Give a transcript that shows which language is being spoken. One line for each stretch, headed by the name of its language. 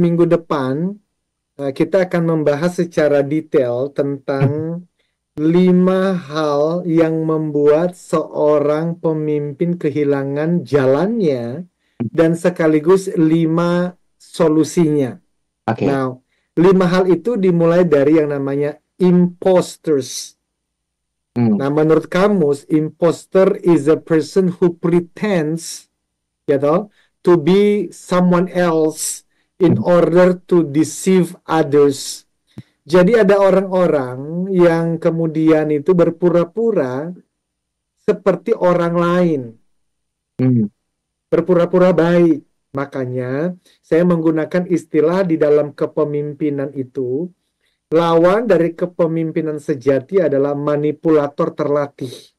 Indonesian: Minggu depan kita akan membahas secara detail tentang 5 hal yang membuat seorang pemimpin kehilangan jalannya dan sekaligus 5 solusinya. Oke. Nah, 5 hal itu dimulai dari yang namanya imposters. Nah, menurut kamus,
English: imposter is a person who pretends, to be someone else in order to deceive others.
Indonesian: Jadi ada orang-orang yang kemudian itu berpura-pura seperti orang lain, berpura-pura baik. Makanya saya menggunakan istilah di dalam kepemimpinan itu, lawan dari kepemimpinan sejati adalah manipulator terlatih.